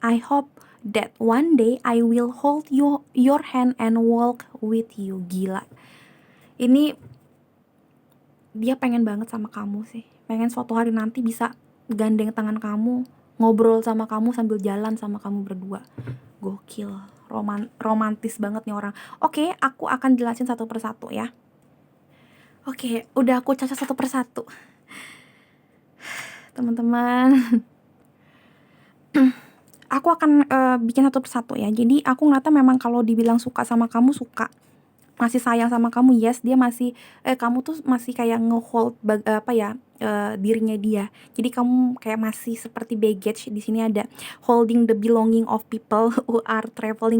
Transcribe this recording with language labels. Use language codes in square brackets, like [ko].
[en] I hope that one day I will hold your hand and walk with you. [id] Gila. Ini dia pengen banget sama kamu sih. Pengen suatu hari nanti bisa gandeng tangan kamu, ngobrol sama kamu sambil jalan sama kamu berdua. Gokil. Romantis banget nih orang. Oke, aku akan jelasin satu persatu ya. Oke, udah aku cacat satu persatu. Teman-teman, aku akan bikin satu persatu ya. Jadi aku ngeliatnya memang kalau dibilang suka sama kamu, suka. Masih sayang sama kamu, yes. Dia masih kamu tuh masih kayak nge-hold dirinya dia. Jadi kamu kayak masih seperti baggage. Di sini ada [en] holding the belonging of people who are traveling.